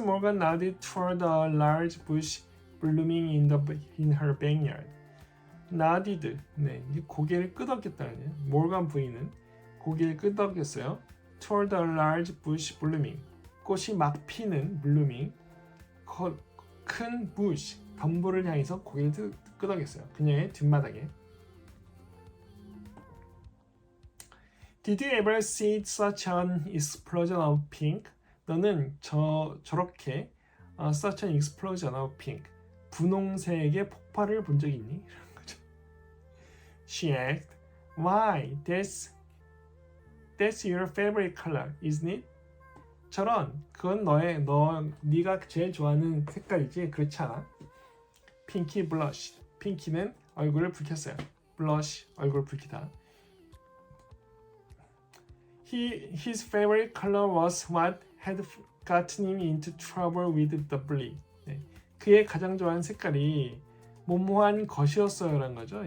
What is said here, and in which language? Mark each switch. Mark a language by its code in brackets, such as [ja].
[en] Morgan nodded toward a large bush blooming in her backyard. nodded, [ko] 네, 고개를 끄덕였다는 거예요. 모건 부인은 고개를 끄덕였어요. [en] toward a large bush blooming. [ko] 꽃이 막 피는 [en] blooming. [ko] 큰 bush, 덤불을 향해서 고개를 끄덕였어요. 그녀의 뒷마당에. [en] Did you ever see such an explosion of pink? [ko] 너는 저렇게 [en] such an explosion of pink [ko] 분홍색의 폭발을 본 적이 있니? 이런 거죠. [en] She asked, "Why? That's your favorite color, isn't it?" [ko] 저런, 그건 네가 제일 좋아하는 색깔이지, 그렇지 않아? Pinky blushed. 핑키는 얼굴을 붉혔어요. [en] blush, [ko] 얼굴을 붉히다. [en] His favorite color was what had gotten him into trouble with the bully. [ko] 네. 그의 가장 좋아하는 색깔이 모모한 것이었어요라는 거죠.